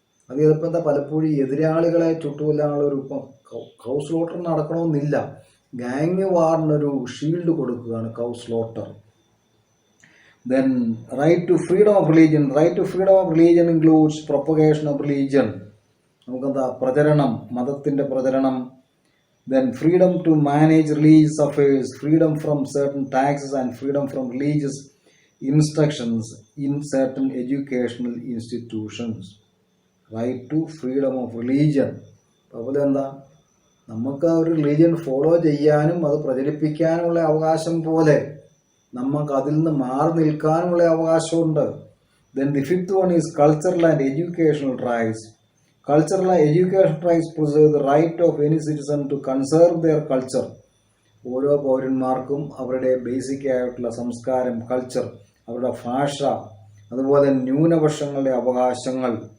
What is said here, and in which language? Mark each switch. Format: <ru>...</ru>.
<ml>അത് ചിലപ്പോൾ പലപ്പോഴും എതിരാളികളെ ചുട്ടുകൊല്ലാനുള്ള ഒരു കൗ സ്ലോട്ടർ നടക്കണമെന്നില്ല, ഗാങ് വാറിനൊരു ഷീൽഡ് കൊടുക്കുകയാണ് കൗ slaughter.</ml> <en>Then right to freedom of religion. Right to freedom of religion includes propagation of religion,</en> <ml>പ്രചരണം, മതത്തിൻ്റെ പ്രചരണം.</ml> <en>Then freedom to manage religious affairs, freedom from certain taxes and freedom from religious instructions in certain educational institutions. Right to freedom of religion.</en> <ml>അതുപോലെ നമുക്ക് ഒരു religion follow ചെയ്യാനും അത് പ്രചരിപ്പിക്കാനുമുള്ള അവകാശം പോലെ നമുക്ക് അതിൽ നിന്ന് മാറി നിൽക്കാനുമുള്ള അവകാശമുണ്ട്.</ml> <en>Then the 5th one is cultural and educational rights. Cultural and educational rights preserve the right of any citizen to conserve their culture.</en> <ml>ഓരോ പൗരന്മാർക്കും അവരുടെ ബേസിക് ആയിട്ടുള്ള സംസ്കാരം, കൾച്ചർ, അവരുടെ ഭാഷ, അതുപോലെ ന്യൂനപക്ഷങ്ങളുടെ അവകാശങ്ങൾ.</ml>